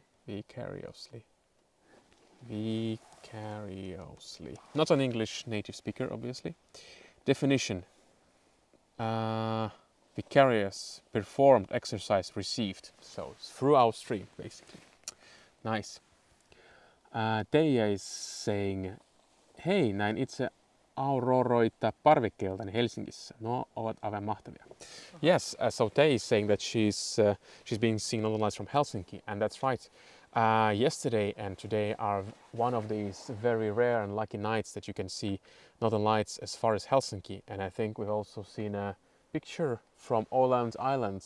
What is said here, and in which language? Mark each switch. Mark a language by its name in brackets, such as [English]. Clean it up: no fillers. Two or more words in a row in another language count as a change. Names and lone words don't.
[English] Vicariously. Vicariously. Not an English native speaker, obviously. Definition. Vicarious, performed, exercise, received. So it's through our stream, basically. Nice. Teija is saying, [Finnish] hei, näin itse auroroita parvekkeeltani Helsingissä. No, ovat aivan mahtavia. [English] Yes, so Teija is saying that she's being seen northern lights from Helsinki, and that's right. Yesterday and today are one of these very rare and lucky nights that you can see northern lights as far as Helsinki, and I think we've also seen a picture from Åland Islands,